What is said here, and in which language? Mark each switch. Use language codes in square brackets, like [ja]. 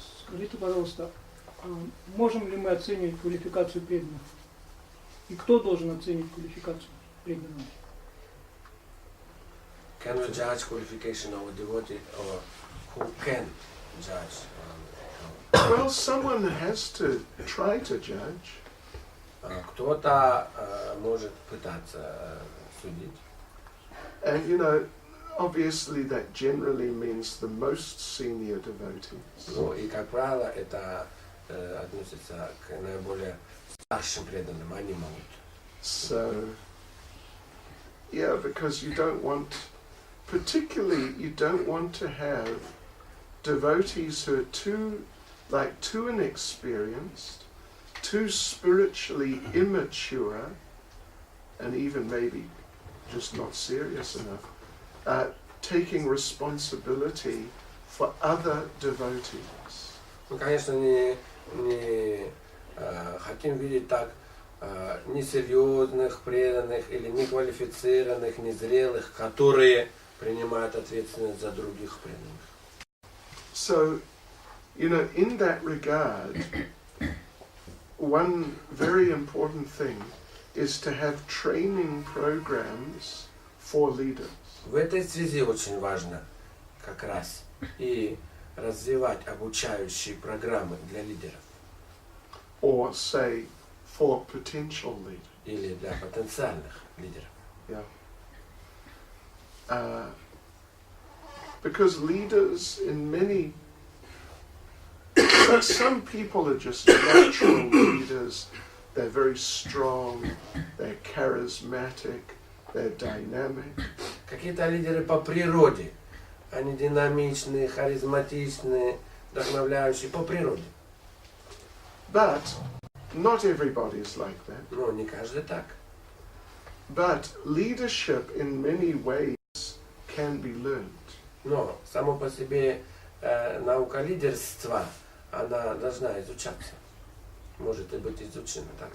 [ru] Скажите, пожалуйста, можем ли мы оценивать квалификацию преданных? И кто должен оценивать квалификацию преданного? [en] Can we judge qualification of a devotee, or who can judge? Well, someone has to try to judge. [ru] Кто-то может пытаться судить. [en] And you know, obviously that generally means the most senior devotees. [ru] Ну и, как правило, это относится к наиболее старшим преданным, они могут. [en] So, yeah, because you don't want, particularly you don't want to have devotees who are too inexperienced, too spiritually immature, and even maybe just not serious enough, taking responsibility for other devotees. [ru] Мы, конечно, не хотим видеть так несерьезных преданных или неквалифицированных, незрелых, которые принимают ответственность за других преданных. [en] So, you know, in that regard, one very important thing is to have training programs for leaders. [ru] В этой связи очень важно как раз и развивать обучающие программы для лидеров. [en] Or say, for potential leaders. [ru] Или для потенциальных лидеров. [en] Yeah. Because leaders in many, some people are just natural leaders. They're very strong, they're charismatic, they're dynamic. [ru] Какие-то лидеры по природе. Они динамичные, харизматичные, вдохновляющие по природе. [en] But not everybody is like that. [ru] Но не каждый так. [en] But leadership in many ways can be learned. [ru] Но само по себе наука лидерства, она должна изучаться. Может и быть изучена так.